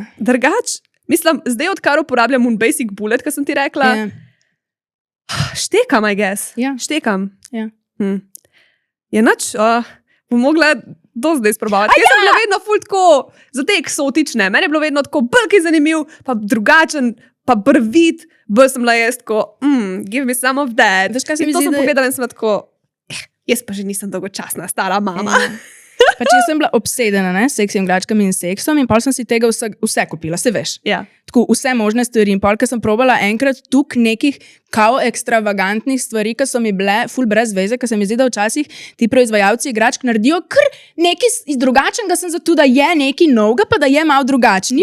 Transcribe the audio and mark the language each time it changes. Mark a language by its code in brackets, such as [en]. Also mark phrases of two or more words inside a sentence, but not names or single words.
[sl] Drugač, mislim, zdaj odkar uporabljam un [en] basic bullet, [sl] kar sem ti rekla, štekam, [en] I guess. [sl] Ja. Štekam. Ja. Je nač... bom mogla do zdaj sprobavati. Jaz sem bila vedno ful tako, za te eksotične. Meni je bilo vedno tako bolj zanimiv, pa drugačen, pa brvit. Bolj sem bila jaz tako, [en] give me some of that. [sl] Veš, kaj se mi to zdi, sem pogledala in sem tako, jaz pa že nisem dolgočasna stara mama. Pač jaz sem bila obsedena, ne, s seksiem, igračkami in seksom in pol sem si tega vse kupila, se veš. Ja. Tako vse možne stvari in pol, ker sem probala enkrat tuk nekih kao ekstravagantnih stvari, ki so mi bile ful brez veze, ker se mi zdi, da včasih ti proizvajalci igračk naredijo kar nekaj drugačnega, sem zato, da je nekaj novega, pa da je malo drugačen.